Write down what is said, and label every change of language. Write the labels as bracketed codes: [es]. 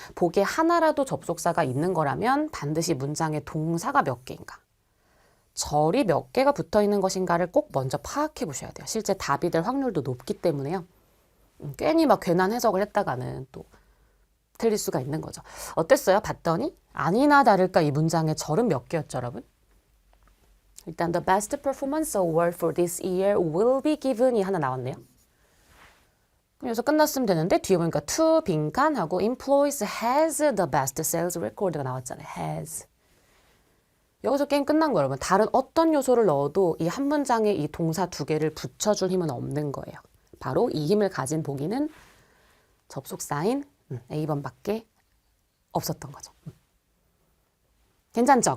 [ko] 보기에 하나라도 접속사가 있는 거라면 반드시 문장에 동사가 몇 개인가, 절이 몇 개가 붙어 있는 것인가를 꼭 먼저 파악해 보셔야 돼요. 실제 답이 될 확률도 높기 때문에요. 괜히 막 괜한 해석을 했다가는 또 틀릴 수가 있는 거죠. 어땠어요? 봤더니 아니나 다를까 이 문장의 절은 몇 개였죠, 여러분? [en] 일단 the best performance award for this year will be given [ko] 이 하나 나왔네요. 여기서 끝났으면 되는데 뒤에 보니까 to 빈칸하고 [en] employees has the best sales record [ko] 가 나왔잖아요. [en] has. [ko] 여기서 게임 끝난 거예요, 여러분. 다른 어떤 요소를 넣어도 이 한 문장에 이 동사 두 개를 붙여줄 힘은 없는 거예요. 바로 이 힘을 가진 보기는 접속사인 A번밖에 없었던 거죠. 괜찮죠?